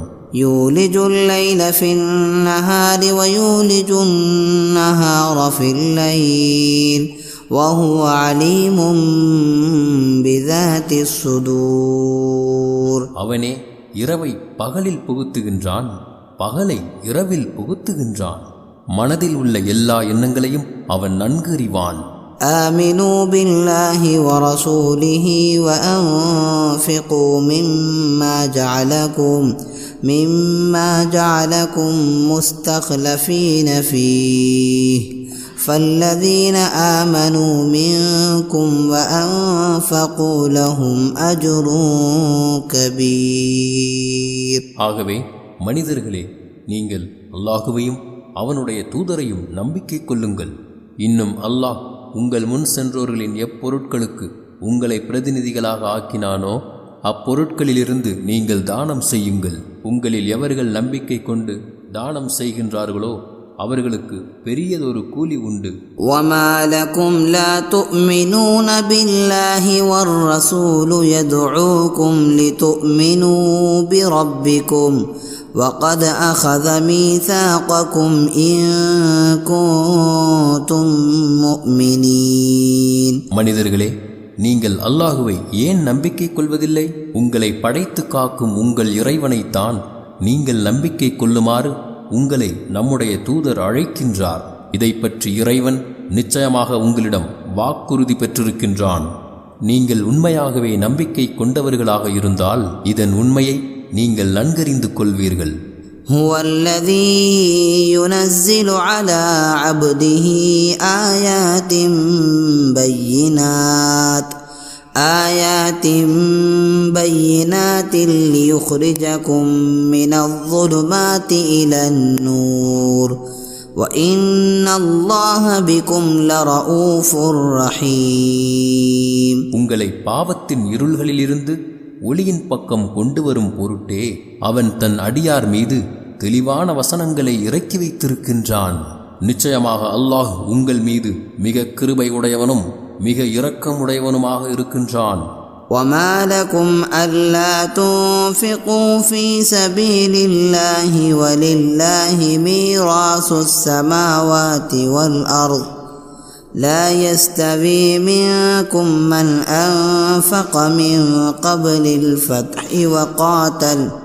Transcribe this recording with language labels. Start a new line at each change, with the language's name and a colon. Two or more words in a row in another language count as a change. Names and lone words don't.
Arabic: يولج الليل في النهار ويولج النهار في الليل وهو عليم بذات الصدور.
Tamil: அவனே இரவை பகலில் புகுத்துகின்றான், பகலை இரவில் புகுத்துகின்றான். மனதில் உள்ள எல்லா எண்ணங்களையும் அவன் நன்கு அறிவான்.
Arabic: آمنوا بالله ورسوله وأنفقوا مما جعلكم مستخلفين فيه فالذين آمنوا منكم وأنفقوا لهم أجر كبير.
Tamil: ஆகவே மனிதர்களே, நீங்கள் அல்லாஹுவையும் அவனுடைய தூதரையும் நம்பிக்கை கொள்ளுங்கள். இன்னும் அல்லாஹ் உங்கள் முன் சென்றோர்களின் எப்பொருட்களுக்கு உங்களை பிரதிநிதிகளாக ஆக்கினானோ அப்பொருட்களிலிருந்து நீங்கள் தானம் செய்யுங்கள். உங்களில் எவர்கள் நம்பிக்கை கொண்டு தானம் செய்கின்றார்களோ அவர்களுக்கு பெரியதொரு கூலி உண்டு.
Arabic: وَمَا لَكُمْ لَا تُؤْمِنُونَ بِاللَّهِ وَالرَّسُولُ يَدْعُوكُمْ لِتُؤْمِنُوا بِرَبِّكُمْ وَقَدْ أَخَذَ مِيثَاقَكُمْ إِن كُنتُم مُؤْمِنِينَ.
Tamil: மனிதர்களே, நீங்கள் அல்லாஹுவை ஏன் நம்பிக்கை கொள்வதில்லை? உங்களை படைத்து காக்கும் உங்கள் இறைவனைத்தான் நீங்கள் நம்பிக்கை கொள்ளுமாறு உங்களை நம்முடைய தூதர் அழைக்கின்றார். இதை பற்றி இறைவன் நிச்சயமாக உங்களிடம் வாக்குறுதி பெற்றிருக்கின்றான். நீங்கள் உண்மையாகவே நம்பிக்கை கொண்டவர்களாக இருந்தால் இதன் உண்மையை நீங்கள் நன்கறிந்து கொள்வீர்கள்.
Arabic: هو الذي ينزل على عبده آيات بينات ليخرجكم من الظلمات إلى النور وإن الله بكم لرؤوف رحيم.
Tamil: உங்களை பாவத்தின் இருள்களிலிருந்து ஒளியின் பக்கம் கொண்டு வரும் பொருட்டே அவன் தன் அடியார் மீது தெளிவான வசனங்களை இறக்கி வைத்திருக்கின்றான். நிச்சயமாக அல்லாஹ் உங்கள் மீது மிக கிருபை உடையவனும் மிக இரக்கமுடையவனுமாக இருக்கின்றான்.
Arabic: وما لكم ألا تنفقوا في سبيل الله ولله ميراث السماوات والأرض لا يستوي منكم من أنفق من قبل الفتح وقاتل